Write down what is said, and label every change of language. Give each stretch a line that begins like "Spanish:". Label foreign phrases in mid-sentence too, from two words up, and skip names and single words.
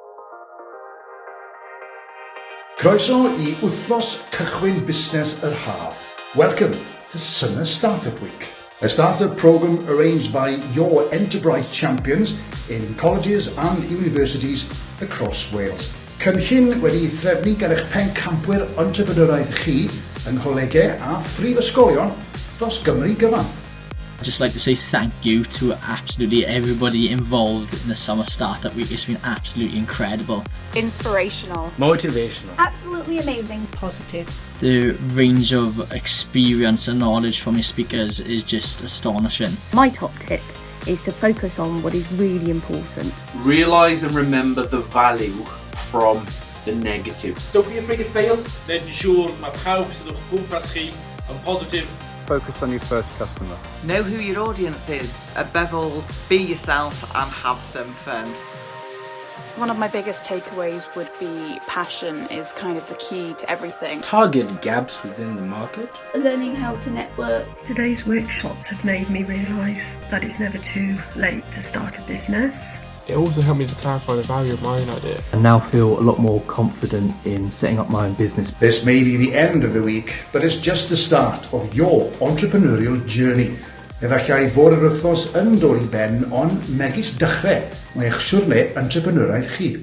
Welsh: Croeso I wythnos cychwyn busnes yr haf.
English: Welcome to Summer Startup Week, a startup program arranged by your Enterprise Champions in colleges and universities across Wales.
Welsh: Cynllun wedi threfnu gan eich pencampwyr entrepreneuraidd chi yng ngholegau a phrifysgolion dros Gymru gyfan.
English: I'd just like to say thank you to absolutely everybody involved in the Summer Startup Week. It's been absolutely incredible. Inspirational. Motivational. Absolutely amazing. Positive. The range of experience and knowledge from your speakers is just astonishing. My top tip is to focus on what is really important. Realise and remember the value from the negatives. Don't be afraid to fail.
Welsh: Then siŵr mae pawb sydd o'ch gwmpas chi yn positif.
English: Focus on your first customer. Know who your audience is. Above all, be yourself and have some fun. One of my biggest takeaways would be passion is kind of the key to everything. Target gaps within the market. Learning how to network. Today's workshops have made me realise that it's never too late to start a business. It also helped me to clarify the value of my own idea. I now feel a lot more confident in setting up my own business. This may be the end of the week, but it's just the start of your entrepreneurial journey.
Welsh: Efallai fod yr wythnos yn dod I ben, ond megis dechrau mae eich siwrne entrepreneuraidd chi.